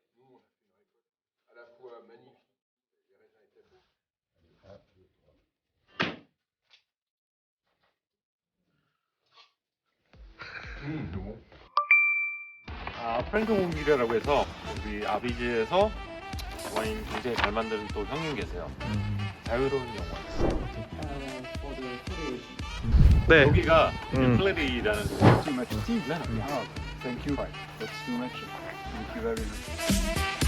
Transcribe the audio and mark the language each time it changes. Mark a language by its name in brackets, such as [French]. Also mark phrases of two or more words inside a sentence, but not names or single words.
[French] Nous, on a fait une récolte à la fois magnifique, les raisins étaient beaux. Allez, 1, 2, 3. bon. [Korean] 프랭크 홈이라고 해서 우리 아비지에서 와인 굉장히 잘 만드는 또 형님 계세요. 자유로운 영화. 네. 여기가 플레리라는 [English] Too much tea? No, no. Thank you. That's too much. Thank you very much.